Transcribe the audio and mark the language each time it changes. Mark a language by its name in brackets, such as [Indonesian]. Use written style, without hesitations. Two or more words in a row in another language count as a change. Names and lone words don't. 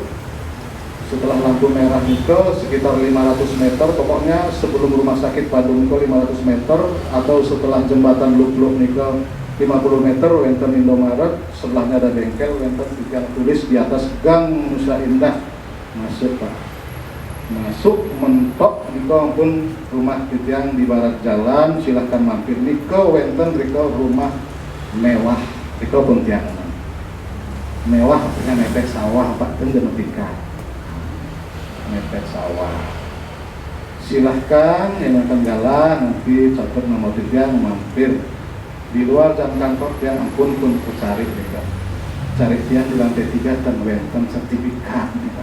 [Indonesian] Setelah lampu merah Niko sekitar 500 meter, pokoknya sebelum rumah sakit Padung Niko 500 meter, atau setelah jembatan Lukluk Niko 50 meter, wenten Indomaret, sebelahnya ada bengkel, wenten yang tulis di atas Gang Nusa Indah. Masuk Pak, masuk mentok Niko pun rumah yang di barat jalan, silahkan mampir Niko, wenten Niko rumah mewah, Niko pun tiang mewah, artinya mepet sawah Pak, kan genetika mepet sawah. Silahkan yang akan jalan nanti catat nomor tiang mampir. Di luar jam kantor dia ampun pun cari mereka, cari tiang di lantai 3 dan wenten sertifikat mereka.